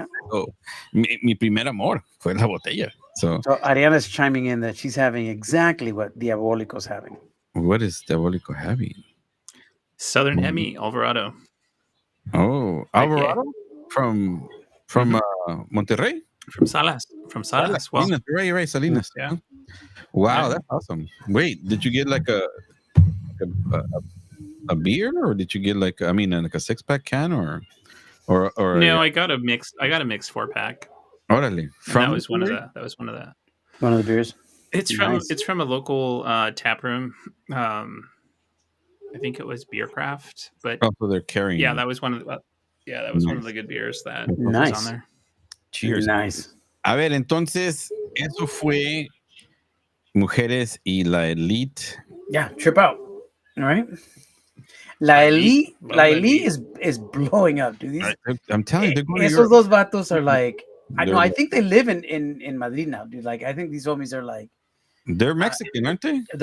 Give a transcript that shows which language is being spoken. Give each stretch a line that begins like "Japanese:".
Spanish: So, mi primer amor fue la botella.
English: So Ariana's chiming in that she's having exactly what Diabolico's having. What is Diabolico having? Southern Hemi, Alvarado. Oh, Alvarado? From Monterrey? From Salas. Well, Salinas. Right, Salinas. Yeah. Wow, that's awesome. Wait, did you get like a beer, or did you get like a 6-pack can or no? I got a mixed 4-pack.
Spanish: Orale.
English: That was one of the beers. It's from a local tap room. I think it was Beercraft, but so they're carrying. Yeah, that was one of the. One of the good beers that was on there. Cheers. Nice.
Spanish: A ver, entonces eso fue Mujeres y la Elite.
English: Yeah, trip out. All right. La Elite is blowing up, dude. I'm telling you, they're going to
Spanish: esos dos vatos
English: are like, I think they live in Madrid now, dude. Like, I think these homies are like, they're Mexican, aren't they?